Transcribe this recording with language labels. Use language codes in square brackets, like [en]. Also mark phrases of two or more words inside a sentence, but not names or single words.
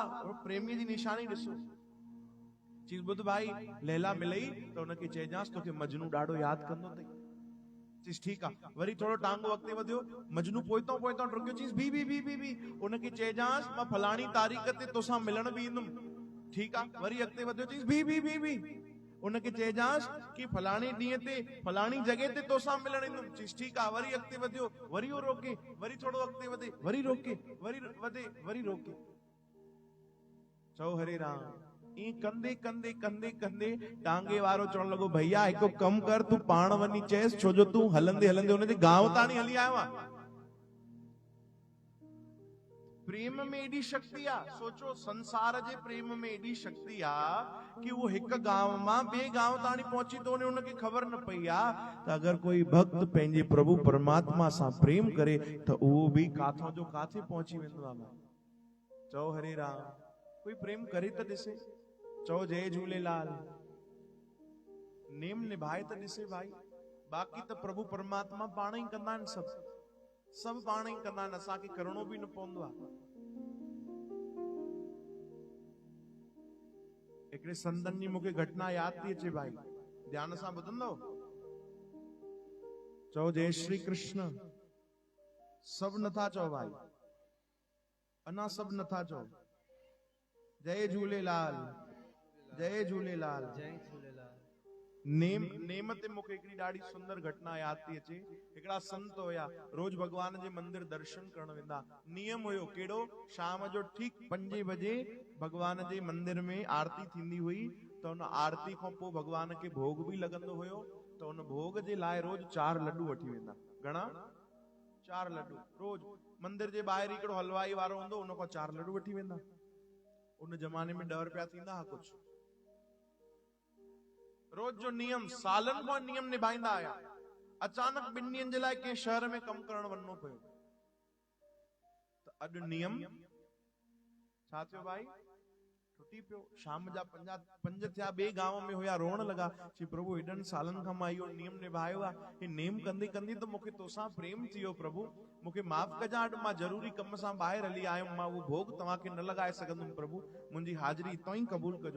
[sd] और प्रेमीअ जी निशानी ॾिसो। चीज ॿुध भाई, लैला मिलई त हुनखे चइजांसि तोखे मजनू ॾाढो यादि कंदो अथई। चीज ठीकु आहे। वरी थोरो टांगो अॻिते वधियो, मजनू पोइतो डुकियो। चीज भी उनखे चइजांसि मां फलाणी तारीख़ ते तोसां मिलण बि ईंदुमि। ठीकु आहे। वरी अॻिते वधियो, चीज भी उनखे चइजांसि कि फलाणी ॾींहं ते फलाणी जॻह ते तोसां मिलण ईंदुमि। चीज ठीकु आहे। वरी अॻिते वधियो, वरी उहो रोके, वरी थोरो अॻिते वधे, वरी रोके, वरी वधे, वरी रोके। चओ हरे राम। ईअं कंदे कंदे कंदे कंदे टांगे वारो चवण लॻो भैया हिकु कमु कर, तूं पाण वञी चएसि, छो जो तूं हलंदे हलंदे हुनजे गांव ताणी हली आयो आहे। प्रेम में एॾी शक्ति आहे। सोचो संसार जे प्रेम में एॾी शक्ति आहे कि वो हिकु गांव मां ॿिए गांव ताणी पहुची तो वञे, हुनखे ख़बर न पई आहे त अगर कोई भक्त पंहिंजे प्रभु परमात्मा सां प्रेम करे त उहो बि काथों जो काथे पहुची वेंदो आहे। चओ हरे राम। कोई प्रेम करे त ॾिसे। चओ जय झूलेलाल। नेम निभाए त ॾिसे भाई। बाक़ी त प्रभु परमात्मा पाण ई कंदा आहिनि, सभु पाण ई कंदा आहिनि, असांखे करणो बि न पवंदो आहे। हिकिड़े संतनि जी मूंखे घटना यादि थी अचे भाई, ध्यान सां ॿुधंदव। चओ जय श्री कृष्ण। सभु नथा चओ भाई, अञा सभु नथा चओ। जय झूलेलाल, जय झूलेलाल, जय झूलेलाल। नेम ते मूंखे हिकिड़ी ॾाढी सुंदर घटना यादि थी अचे। हिकिड़ा संत हुया, रोज भगवान जे मंदिर दर्शन करण वेंदा। नियम हुयो कहिड़ो, शाम जो ठीक 5 बजे भगवान जे मंदिर में आरती थींदी हुई। तो उन आरती खां पोइ भगवान खे भोग बि लॻंदो हुयो, तो उन भोग जे लाइ रोज 4 लड्डू वठी वेंदा। घणा? 4 लड्डू रोज। मंदिर जे ॿाहिरि हिकिड़ो हलवाई वारो हूंदो, उन खां 4 लड्डू वठी वेंदा। उन जमाने में 10 रुपया थींदा हा कुछ। रोज जो नियम, सालन खां नियम निभाईंदा आया। अचानक 2 ॾींहंनि जे लाइ कंहिं शहर में कमु करणु वञिणो पियो, त अॼु नियम छा थियो भाई? छुटी पियो। शाम जा 5 थिया, ॿिए गांव में हुया, रोअण लॻा, चई प्रभु हेॾनि सालनि खां मां इहो नियम निभायो आहे, हे नेम कंदे कंदे त मूंखे तोसां प्रेम थी वियो, प्रभु मूंखे माफ़ कजां, अॼु मां ज़रूरी कम सां ॿाहिरि हली आयुमि, मां उहो भोग तव्हांखे न लॻाए सघंदुमि, प्रभु मुंहिंजी हाज़िरी हितां ई क़बूल कजो।